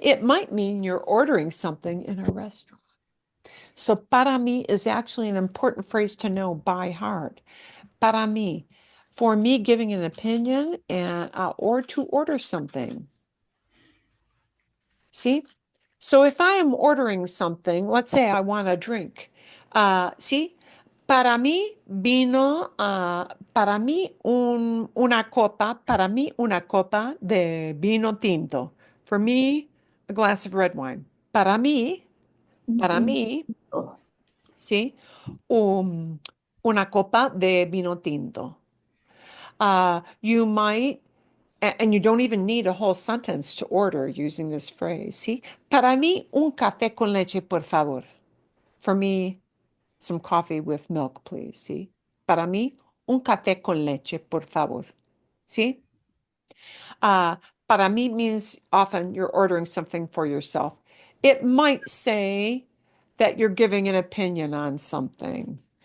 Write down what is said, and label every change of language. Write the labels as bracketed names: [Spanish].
[English] It might mean you're ordering something in a restaurant. So [Spanish] para mí [English] is actually an important phrase to know by heart. [Spanish] Para mí, [English] for me giving an opinion and or to order something. See? So if I am ordering something, let's say I want a drink. See? [Spanish] Para mí vino, para mí una copa de vino tinto. [English] For me, a glass of red wine. [Spanish] Para mí, ¿sí? Una copa de vino tinto. [English] You might, and you don't even need a whole sentence to order using this phrase. See? [Spanish] Para mí, un café con leche, por favor. [English] For me, some coffee with milk, please. See? [Spanish] Para mí, un café con leche, por favor. [English] See? [Spanish] Para mí [English] means often you're ordering something for yourself. It might say that you're giving an opinion on something.